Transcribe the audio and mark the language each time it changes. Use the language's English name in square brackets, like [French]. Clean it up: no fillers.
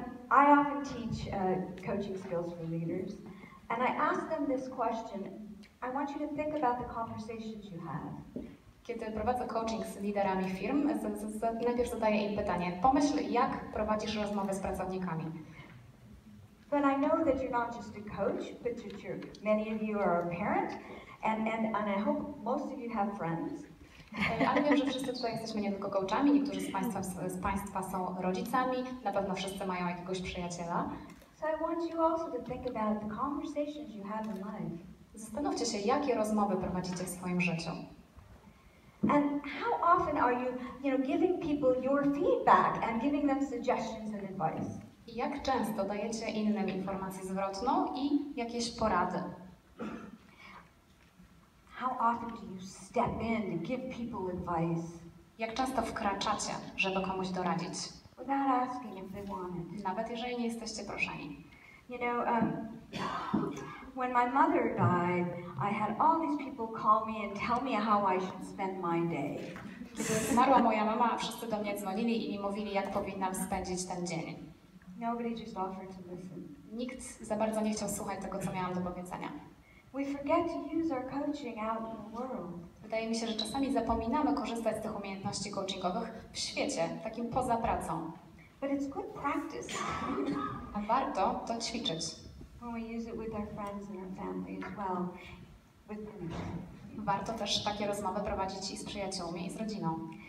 [English] I often teach coaching skills for leaders, and I ask them this question. I want you to think about the conversations you have. [Polish] Kiedy prowadzę coaching z liderami firm, najpierw zadaję im pytanie: pomyśl, jak prowadzisz rozmowy z pracownikami. [English] But I know that you're not just a coach, but many of you are a parent, and I hope most of you have friends. [Polish] Ale wiem, że wszyscy tutaj jesteśmy nie tylko coachami, niektórzy z Państwa są rodzicami, na pewno wszyscy mają jakiegoś przyjaciela. [English] So I want you also to think about the conversations you have in life. [Polish] Zastanówcie się, jakie rozmowy prowadzicie w swoim życiu. [English] And how often are you, giving people your feedback and giving them suggestions and advice? [Polish] I jak często dajecie innym informację zwrotną i jakieś porady? [English] How often do you step in to give people advice? [Polish] Jak często wkraczacie, żeby komuś doradzić? [English] Without asking if they want it. [Polish] Nawet jeżeli nie jesteście proszeni. [English] When my mother died, I had all these people call me and tell me how I should spend my day. [Polish] Kiedy zmarła moja mama, wszyscy do mnie dzwonili i mi mówili, jak powinnam spędzić ten dzień. [English] Nobody just offered to listen. [Polish] Nikt za bardzo nie chciał słuchać tego, co miałam do powiedzenia. [English] We forget to use our coaching out in the world. [Polish] Wydaje mi się, że czasami zapominamy korzystać z tych umiejętności coachingowych w świecie, takim poza pracą. [English] But it's good practice. [Polish] A warto to ćwiczyć. [English] When we use it with our friends and our family as well, with permission. [Polish] Warto też takie rozmowy prowadzić i z przyjaciółmi, i z rodziną.